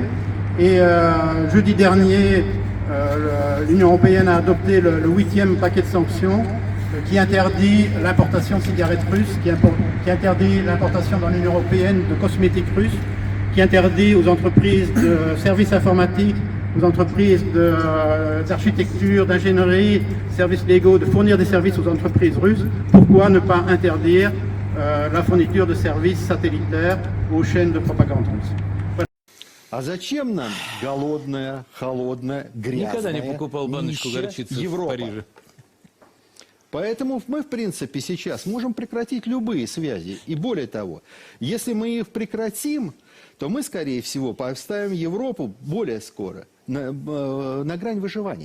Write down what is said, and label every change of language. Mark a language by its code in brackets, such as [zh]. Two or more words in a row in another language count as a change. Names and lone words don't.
[fr] Et jeudi dernier, l'Union européenne a adopté le 8e paquet de sanctions qui interdit l'importation de cigarettes russes, qui interdit l'importation dans l'Union européenne de cosmétiques russes, qui interdit aux entreprises de services informatiques, aux entreprises d'architecture, d'ingénierie, services légaux, de fournir des services aux entreprises russes. Pourquoi ne pas interdire la fourniture de services satellitaires aux chaînes de propagande russe? [ru] А зачем нам голодная, холодная, грязная, Никогда не покупал баночку горчицы в Париже. Поэтому мы, в принципе, сейчас можем прекратить любые связи. И более того, если мы их прекратим, то мы, скорее всего, поставим Европу более скоро на грань выживания.